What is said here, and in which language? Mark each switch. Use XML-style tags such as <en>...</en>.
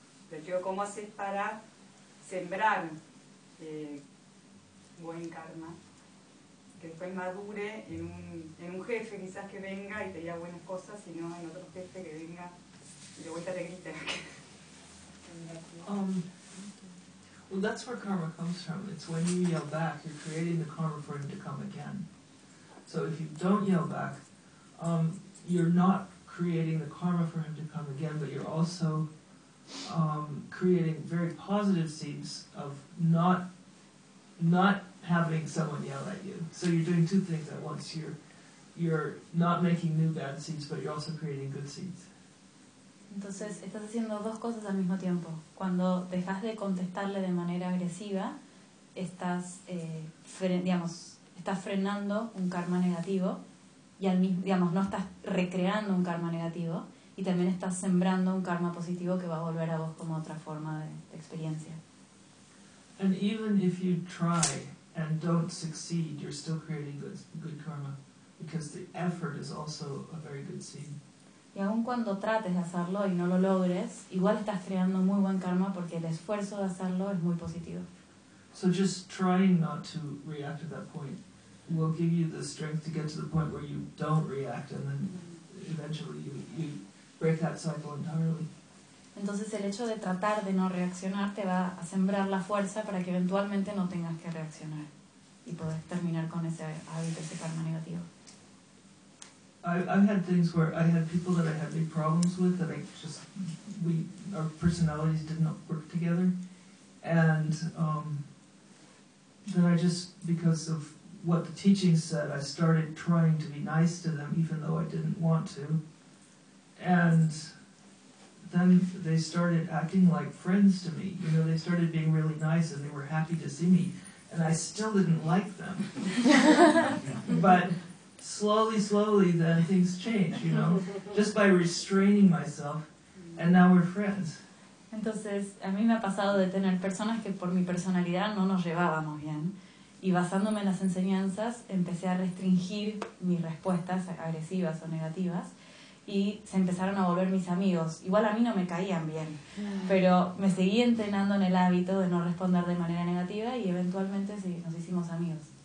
<es>Pero digo, ¿cómo haces para sembrar buen karma? Que después madure en un jefe quizás que venga y te diga buenas cosas, sino en otro jefe que venga y de vuelta te grite.</es> <en>Well, that's where karma comes from. It's when you yell back, you're creating the karma for him to come again. So if you don't yell back, you're not creating the karma for him to come again, but you're also creating very positive seeds of not having someone yell at you. So you're doing two things at once. You're not making new bad seeds, but you're also creating good seeds.</en> <es>Entonces, estás haciendo dos cosas al mismo tiempo. Cuando dejas de contestarle de manera agresiva, estás, estás frenando un karma negativo, y al mismo, digamos, no estás recreando un karma negativo, y también estás sembrando un karma positivo que va a volver a vos como otra forma de experiencia.</es> <en>And even if you try and don't succeed, you're still creating good karma, because the effort is also a very good seed.</en> <es>Y aun cuando trates de hacerlo y no lo logres, igual estás creando muy buen karma porque el esfuerzo de hacerlo es muy positivo.</es> <en>So just trying not to react at that point will give you the strength to get to the point where you don't react, and then eventually you break that cycle entirely.</en> <es>Entonces el hecho de tratar de no reaccionar te va a sembrar la fuerza para que eventualmente no tengas que reaccionar y puedas terminar con ese hábito, ese karma negativo.</es> <en>I've had things where I had people that I had big problems with that our personalities did not work together, and then I just, because of what the teaching said, I started trying to be nice to them even though I didn't want to, and then they started acting like friends to me, you know, they started being really nice and they were happy to see me, and I still didn't like them. But slowly, slowly, then things change, you know, just by restraining myself, and now we're friends.</en> <es>Entonces, a mí me ha pasado de tener personas que por mi personalidad no nos llevábamos bien, y basándome en las enseñanzas, empecé a restringir mis respuestas agresivas o negativas, y se empezaron a volver mis amigos. Igual a mí no me caían bien, pero me seguí entrenando en el hábito de no responder de manera negativa, y eventualmente sí, nos hicimos amigos.</es>